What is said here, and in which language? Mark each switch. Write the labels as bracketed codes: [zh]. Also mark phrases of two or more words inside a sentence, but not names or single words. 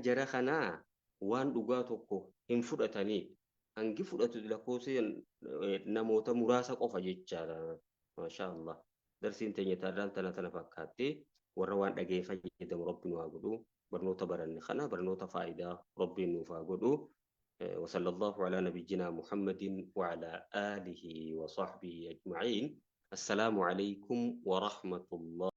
[om] jara kanaa waan dhugaa tokko hin fudhatanii hangi fudhatu lakkoofsi namoota muraasa qofa jechaadha [ar] ما شاء الله [om] darsiin teenya taadhaan tana fakkaatti warra waan dhagee fayyadamu rabbiin waa godhu barnoota baranne kana barnoota faayidaa rabbiin nuuf haa godhu [ar] وصلى الله على نبينا محمد وعلى آله وصحبه أجمعين السلام عليكم ورحمة الله